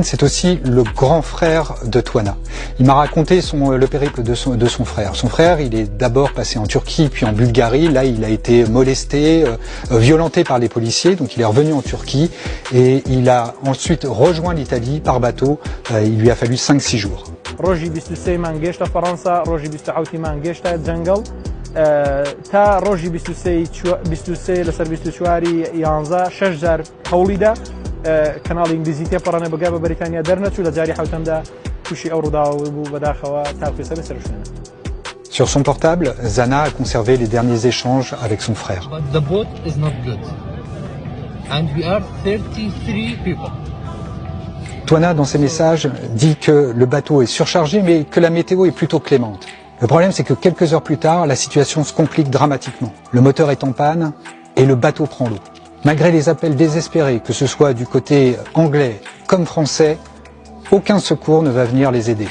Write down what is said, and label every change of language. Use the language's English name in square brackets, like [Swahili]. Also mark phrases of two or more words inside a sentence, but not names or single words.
[French] C'est aussi le grand frère de Twana. Il m'a raconté le périple de son frère. Son frère, il est d'abord passé en Turquie, puis en Bulgarie. Là, il a été molesté, violenté par les policiers. Donc, il est revenu en Turquie et il a ensuite rejoint l'Italie par bateau. Il lui a fallu 5-6 jours. [Central Kurdish] تا ڕۆژی 23 لەسەر 24 11 6 جار هەوڵیدا کەناڵی ئینگلیزی تێپەڕانە بەگا بە بەریتانیا دەرنەچوو لە جاری حوتەمدا تووشی ئەو ڕووداوە بوو بەداخەوە تا کوێسە بەسەر شوێنە. [French] Sur son portable, Zana a conservé les derniers échanges avec son frère. [English] But the boat is not good. And we are 33 people. [French] Twana, dans ses messages, dit que le bateau est surchargé, mais que la météo est plutôt clémente. Le problème, c'est que quelques heures plus tard, la situation se complique dramatiquement. Le moteur est en panne et le bateau prend l'eau. Malgré les appels désespérés, que ce soit du côté anglais comme français, aucun secours ne va venir les aider.